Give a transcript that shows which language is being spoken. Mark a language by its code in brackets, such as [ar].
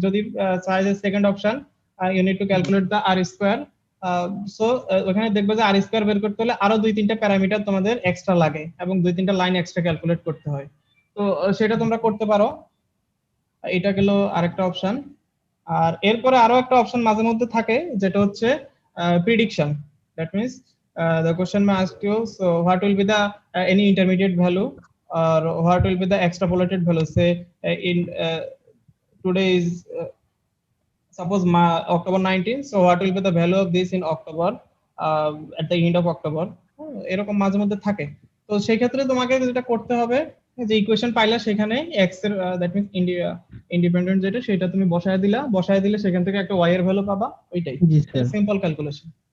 [bn] যদি চাই যে second option [en] you need to calculate the R square, so [bn] ওখানে দেখবে যে আর স্কয়ার বের করতে হলে আরো দুই তিনটা প্যারামিটার তোমাদের এক্সট্রা লাগে এবং দুই তিনটা লাইন এক্সট্রা ক্যালকুলেট করতে হয়। তো সেটা তোমরা করতে পারো, এটা গেল আরেকটা অপশন। আর এরপরে আরো একটা অপশন মাঝে মধ্যে থাকে যেটা হচ্ছে prediction, [en] that means the question may ask you, so what will be the any intermediate value or what will be the extrapolated value, say in today is suppose October 19, so what will be the value of this in October, at the end of October, [bn] এরকম মাঝে মধ্যে থাকে। তো সেই ক্ষেত্রে তোমাকে যেটা করতে হবে যে ইকুয়েশন পাইলা সেখানে এক্স এর দ্যাট মিন্স ইন্ডিপেন্ডেন্ট যেটা সেটা তুমি বসায় দিলে সেখান থেকে একটা ওয়াই এর ভ্যালু পাবা, ওইটাই সিম্পল ক্যালকুলেশন।